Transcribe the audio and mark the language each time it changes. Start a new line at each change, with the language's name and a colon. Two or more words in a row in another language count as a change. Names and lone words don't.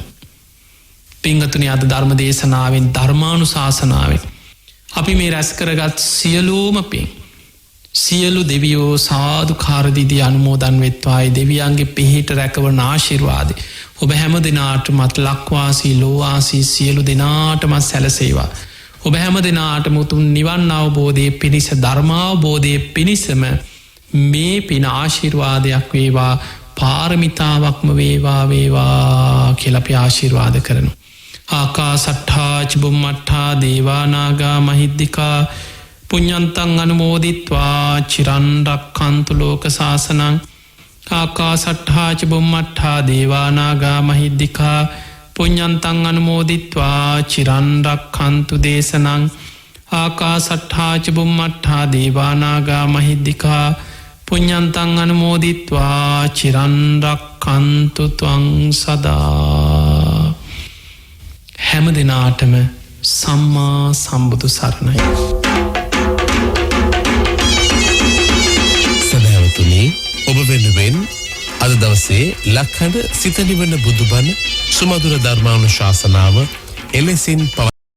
Sinhala: පිංගතුනි අද ධර්ම දේශනාවෙන් ධර්මානු ශාසනාවෙන් අපි මේ රැස් කරගත් සියලූම පින් සියලු දෙවියෝ සාධු කාරදිදී අනුමෝදන් වෙත්වායි දෙවියන්ගේ පිහිට රැකවන ආශිර්වාද ඔබ හැම දෙනාට මත් ලක්වාසී ලෝවාසී සියලු දෙනාටමත් සැලසේවා. ඔබ හැම දෙනාට මුතුන් නිවන් අවබෝධය පිණිස ධර්මාවබෝධය පිණිසම මේ පින ආශිර්වාදයක් වේවා පාරමිතාවක්ම වේවා වේවා කියලපි ආශිර්වාද කරනු.
Pali: ආකා සට්ඨාච බුම්මට්ඨා දේවානාගා මහිද්දිකා පුඤ්ඤන්තං අනුමෝදිත්වා චිරන්රක්ඛන්තු ලෝක සාසනං ආකා සට්ඨාච බුම්මට්ඨා දේවානාගා මහිද්දිකා පුඤ්ඤන්තං අනුමෝදිත්වා චිරන්රක්ඛන්තු දේශනං ආකා සට්ඨාච බුම්මට්ඨා දේවානාගා මහිද්දිකා පුඤ්ඤන්තං අනුමෝදිත්වා චිරන්රක්ඛන්තු ත්වං සදා.
Sinhala: හැම දෙනාටම සම්මා සම්බුදු සරණයි. සදහවතුනි ඔබ වෙනුවෙන් අද දවසේ ලක්හඬ සිත නිවන බුදුබණ සුමధుර ධර්මානුශාසනාව එලෙසින්